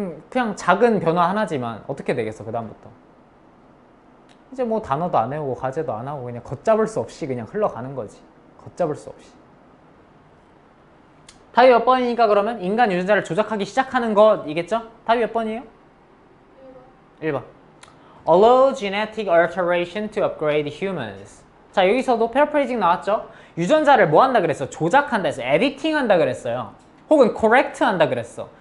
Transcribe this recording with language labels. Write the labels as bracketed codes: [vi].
[ko] 그냥 작은 변화 하나지만 어떻게 되겠어 그 다음부터. 이제 뭐 단어도 안 외우고 과제도 안 하고 그냥 걷잡을 수 없이 그냥 흘러가는 거지. 걷잡을 수 없이. 답이 몇 번이니까 그러면 인간 유전자를 조작하기 시작하는 것이겠죠? 답이 몇 번이에요? 1번. [en] Allow genetic alteration to upgrade humans. [ko] 자, 여기서도 paraphrasing 나왔죠? 유전자를 뭐 한다 그랬어? 조작한다 했어. editing 한다 그랬어요. 혹은 correct 한다 그랬어.